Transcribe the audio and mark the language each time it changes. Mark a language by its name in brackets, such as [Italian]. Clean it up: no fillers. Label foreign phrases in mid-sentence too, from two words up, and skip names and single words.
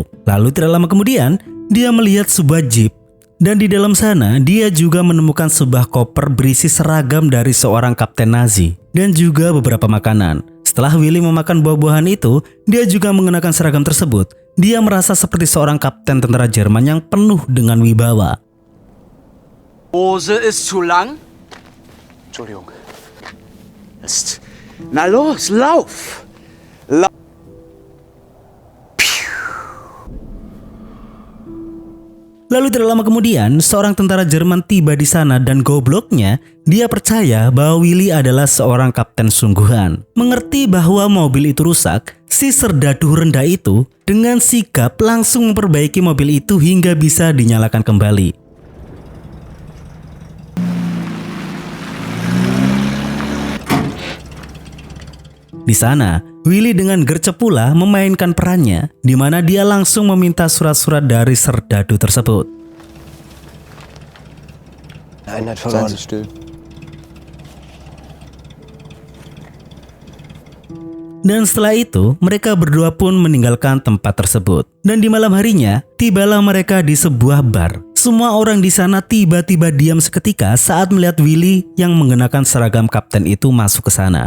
[Indonesian] Lalu tidak lama kemudian, dia melihat sebuah jeep. Dan di dalam sana, dia juga menemukan sebuah koper berisi seragam dari seorang kapten Nazi. Dan juga beberapa makanan. Setelah Willy memakan buah-buahan itu, dia juga mengenakan seragam tersebut. Dia merasa seperti seorang kapten tentara Jerman yang penuh dengan wibawa. [German] Hose ist zu lang? Entschuldigung. Ist. Na los, lauf! [Indonesian] Lalu tidak lama kemudian, seorang tentara Jerman tiba di sana dan gobloknya, dia percaya bahwa Willy adalah seorang kapten sungguhan. Mengerti bahwa mobil itu rusak, si serdadu rendah itu dengan sigap langsung memperbaiki mobil itu hingga bisa dinyalakan kembali. Di sana, Willy dengan gercep pula memainkan perannya, di mana dia langsung meminta surat-surat dari serdadu tersebut. [German] Einheit verloren. [Indonesian] Dan setelah itu, mereka berdua pun meninggalkan tempat tersebut. Dan di malam harinya, tibalah mereka di sebuah bar. Semua orang di sana tiba-tiba diam seketika saat melihat Willy yang mengenakan seragam kapten itu masuk ke sana.